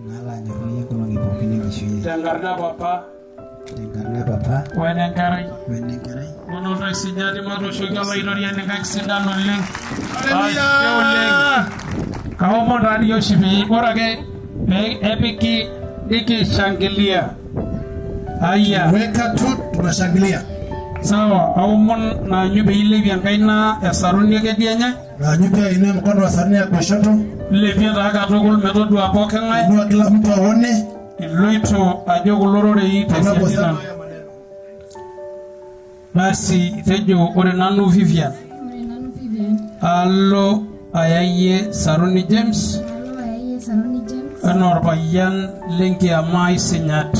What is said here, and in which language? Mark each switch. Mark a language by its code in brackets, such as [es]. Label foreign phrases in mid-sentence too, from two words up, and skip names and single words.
[mas] Tenkarna Papa. Wenenkerai. Onoto sinyati matooshoki olaitoriani nkaik sidan oleng. Haleluya. Kaomon taa dii oshi pee ore ake pee epiki nikishangilia. Aya. [sw] Weka tu tunashangilia. Sawa, [mas] aomon naanyu pee ilepie enkaina Saruni ekedianye. [sw] Naanyu pia inue mkono wa Saruni ya kushoto. [mas] Ilepie taa katukul metodua pooking'ae. [sw] Inua kila mtu aone. [mas] Iloito ajo kulo rorei tesiadina. Basi tejo ore nanu Vivian. Alo ayayie Saruni James. Enaa orpayian lenkiama sinyati.